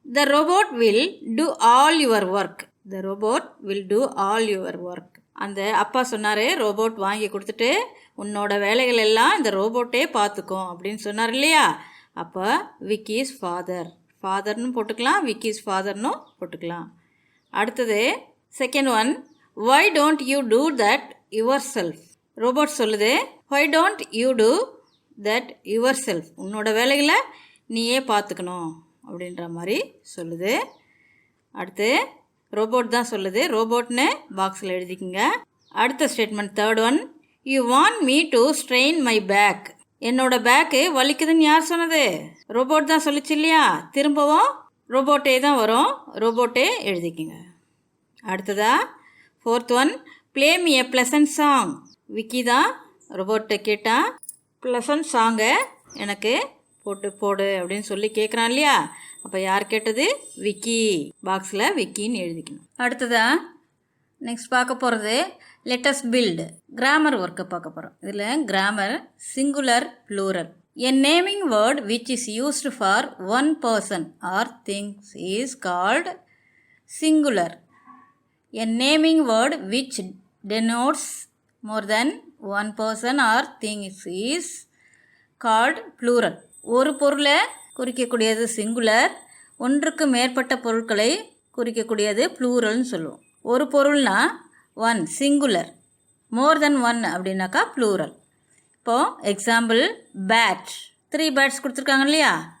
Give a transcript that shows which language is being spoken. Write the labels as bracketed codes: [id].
[en] The robot will do all your work. The robot will do all your work. [ta] அந்த அப்பா சொன்னார், robot வாங்கி கொடுத்துட்டு உன்னோட வேலைகள் எல்லாம் இந்த ரோபோட்டே பார்த்துக்கும் அப்படின்னு சொன்னார் இல்லையா? அப்போ விக்கிஸ் ஃபாதர்னு போட்டுக்கலாம், விக்கிஸ் ஃபாதர்னு போட்டுக்கலாம். அடுத்தது, [en] Second one, why don't you do that yourself. [ta] Robot சொல்லுது, [en] why don't you do that yourself. [ta] உன்னோட வேலைகளை நீயே பார்த்துக்கணும் அப்படின்ற மாதிரி சொல்லுது. அடுத்து, ரோபோட் தான் சொல்லுது, ரோபோட்னு பாக்ஸில் எழுதிக்குங்க. அடுத்த [en] Statement, third one, you want me to strain my back. [ta] என்னோட பேக்கு வலிக்குதுன்னு யார் சொன்னது? ரோபோட் தான் சொல்லிச்சு இல்லையா? திரும்பவும் ரோபோட்டே தான் வரும், ரோபோட்டே எழுதிக்குங்க. அடுத்ததா [en] Fourth one, play me a pleasant song. [ta] Vicky தான் ரோபோட்டை கேட்டான், ப்ளசன்ட் சாங்கை எனக்கு போடு அப்படின்னு சொல்லி கேட்குறான் இல்லையா? அப்போ யார் கேட்டது? விக்கி. பாக்ஸில் விக்கின்னு எழுதிக்கணும். அடுத்ததா நெக்ஸ்ட் பார்க்க போகிறது [en] Let's build. [ta] கிராமர் ஒர்க்கை பார்க்க போகிறோம். இதில் grammar, singular, plural. [en] A naming word which is used for one person or things is called singular. A naming word which denotes more than one person or things is called plural. [ta] ஒரு பொருளை குறிக்கக்கூடியது singular, ஒன்றுக்கு மேற்பட்ட பொருட்களை குறிக்கக்கூடியது ப்ளூரல்னு சொல்லுவோம். ஒரு பொருள்னா ஒன் சிங்குலர், [en] more than one [ta] அப்படின்னாக்கா ப்ளூரல். இப்போது எக்ஸாம்பிள், பேட். 3 பேட்ஸ் கொடுத்துருக்காங்க இல்லையா?